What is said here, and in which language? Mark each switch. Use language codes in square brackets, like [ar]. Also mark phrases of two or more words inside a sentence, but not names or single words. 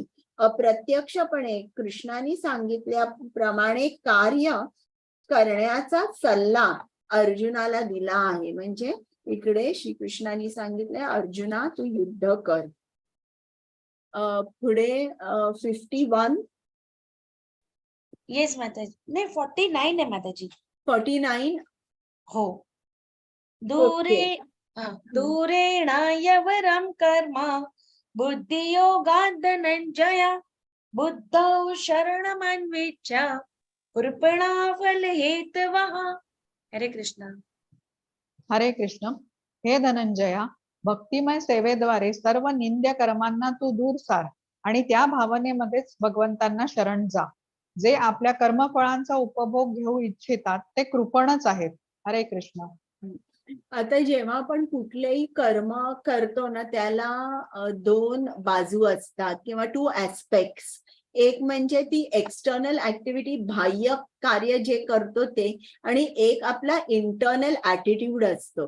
[mr] अप्रत्यक्षपणे कृष्णाने सांगितल्याप्रमाणे कार्य करण्याचा सल्ला अर्जुनाला दिला आहे. म्हणजे इकडे श्रीकृष्णाने सांगितले, अर्जुना तू युद्ध कर. पुढे 51. येस माताजी. नाही, 49 आहे माताजी. 49. हो. [sa] दूरेण यवरं कर्म बुद्धियोगात् धनंजय बुद्धौ शरणमन्विच्य कृपणाफलहेतवः. [mr] हरे कृष्ण. हरे कृष्ण. हे धनंजया, भक्तिमय सेवेद्वारे सर्व निंद्य कर्मांना तू दूर सार आणि त्या भावनेमध्येच भगवंतांना शरण जा. जे आपल्या कर्मफळांचा उपभोग घेऊ इच्छितात ते कृपणच आहेत. हरे कृष्ण. आता जेव्हा आपण कुठलेही कर्म करतो ना, त्याला 2 बाजू असतात किंवा 2 ऍस्पेक्ट्स. एक म्हणजे ती [en] external activity, [mr] बाह्य कार्य जे करतो ते, आणि एक आपला [en] internal attitude [mr] असतो.